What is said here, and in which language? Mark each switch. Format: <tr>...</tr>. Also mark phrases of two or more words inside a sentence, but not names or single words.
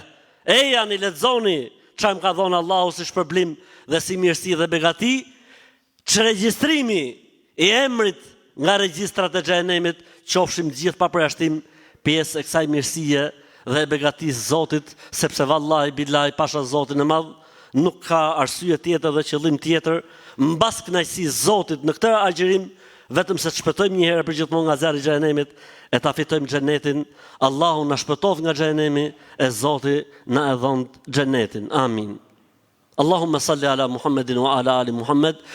<sq>Eja një lexoni çfarë më ka dhënë Allahu si shpërblim dhe si mirësi dhe begati, që regjistrimi i emrit nga regjistrat e xhenemit qofshim gjithë pa përjashtim pjesë e kësaj mirësie dhe begatisë Zotit, sepse</sq> <ar>والله بالله</ar> <sq>pasha Zotin e madh nuk ka arsye tjetër dhe qëllim tjetër mbas kënaqësisë Zotit në këtë agjerim, vetëm se të shpëtojmë një herë për gjithmonë nga zjarri i xhenemit e ta fitojmë xhenetin. Allahu na shpëtoft nga xhenemi e Zoti na e dhon xhenetin. Amin.</sq> <ar>اللهم صل على محمد وعلى آل محمد.</ar>